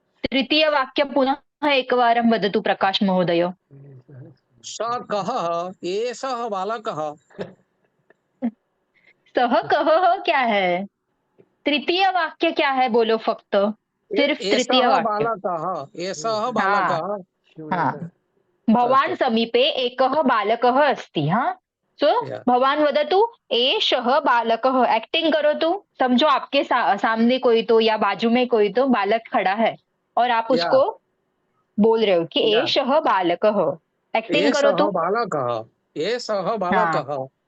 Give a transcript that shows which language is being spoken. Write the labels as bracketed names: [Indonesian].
[Sanskrit] तृतीय वाक्य पुनः एकवारं वदतु प्रकाश महोदय। स कः? एषः बालकः। सः कः [Hindi] क्या है? तृतीय वाक्य क्या है बोलो फक्त, सिर्फ तृतीय [Sanskrit] एषः [Hindi] वाक्य। [Sanskrit] बालकः। एषः हाँ बालकः। हाँ, भवान् समीपे एकः बालकः अस्ति। हाँ सो [English] Yeah. [Sanskrit] भवान् वदतु एषः बालकः, [Hindi] एक्टिंग करो तो समझो आपके सामने कोई तो या बाजू में कोई तो बालक खड़ा है और आप [English] Yeah. [Hindi] उसको बोल रहे हो कि [English] Yeah. [Sanskrit] एषः बालकः, [Hindi] एक्टिंग करो [Sanskrit] एषः [Hindi] तो। [Sanskrit] बालकः। एषः हाँ बालकः।